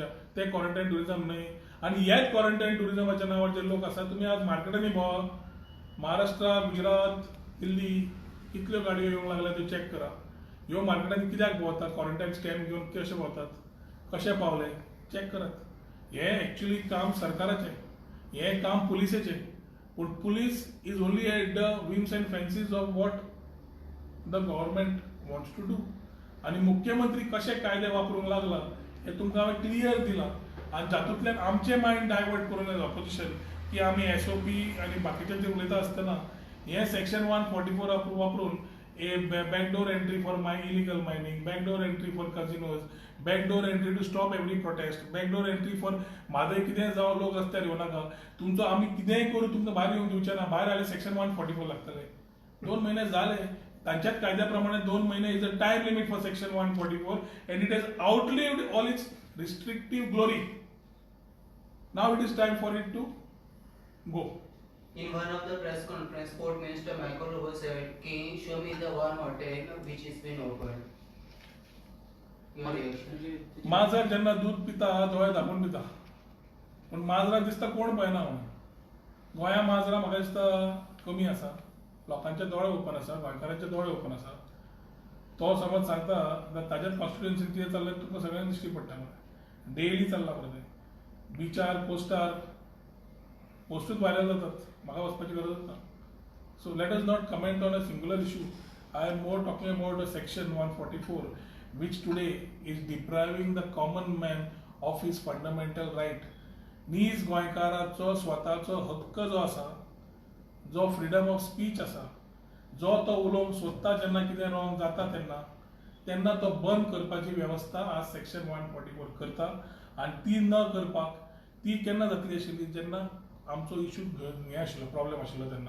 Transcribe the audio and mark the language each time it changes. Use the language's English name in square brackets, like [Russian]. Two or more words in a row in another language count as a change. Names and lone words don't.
[Konkani] ते [English] quarantine tourism [Konkani] न्ही. आनी हेच क्वॉरंटायन टुरिझमाच्या नांवार जे लोक आसा, तुमी आज मार्केटांनी भोंवा, महाराष्ट्रा, गुजरात, दिल्ली कितल्यो गाडयो येवंक लागल्या त्यो चॅक करा. ह्यो मार्केटांनी कित्याक भोंवतात, [English] quarantine scam [Konkani] घेवन कशे भोंवतात, कशे पावले चॅक करात. हें एक्चुअली काम सरकाराचें, हें काम पुलिसेचें. [English] पूण police is only at the whims and fancies of what the government wants to do. [Konkani] आनी मुख्यमंत्री कशे कायदे वापरूंक लागला हें तुमकां हांवें क्लियर दिलां. आनी जातूंतल्यान आमचें [English] mind divert [Konkani] करून येता ऑपोजिशन की आमी एसओपी आनी बाकीच्यांचेर उलयता आसतना हें सेक्शन 144 वापरून [English] a backdoor entry for illegal mining, backdoor entry for casinos, backdoor entry to stop every protest, backdoor entry for [Konkani] म्हादय कितें जावं लोक रस्त्यार येवं नाका, तुमचो आमी कितेंय करूं तुमकां भायर येवंक दिवचे ना. भायर आले सेक्शन 144 लागतले. 2 महिने झाले. तांच्याच कायद्या प्रमाणे [English] 2 महिने is a time limit for section 144 and it has outlived all its restrictive glory. Now it is time for it to go. In one of the press conference, Port Minister Michael Rowe said, show me the one hotel which has been opened. Your reaction? [Konkani] माजर जेन्ना दूध पिता दोळे धांपून पिता, पूण माजराक दिसता कोण पळयना म्हणून. गोंया माजरां म्हाका दिसता कमी आसा. लोकांचे दोळे ओपन आसा, गोंयकारांचे दोळे ओपन आसा. तो समज सांगता जाल्यार ताच्याच कॉन्स्टिट्युएन्सीन कितें चल्लें तुमकां सगळ्यांक दिश्टी पडटा मरे. डेली चल्ला मरे तें. बिचार पोस्टूच व्हायरल जातात, म्हाका वचपाची गरजच ना. [English] so let us not comment on a singular issue. I am more talking about a section 144 which today is depriving the common man of his fundamental right. [Konkani] नीज गोंयकाराचो स्वताचो हक्क जो आसा, जो [English] freedom of speech [Konkani] आसा, जो तो उलोवंक सोदता जेन्ना कितें रॉंग जाता तेन्ना तो बंद करपाची वेवस्था आज सेक्शन 144 करता. आनी ती न करपाक ती केन्ना जातली आशिल्ली जेन्ना आमचो इशू हें आशिल्लो, प्रॉब्लेम आशिल्लो तेन्ना.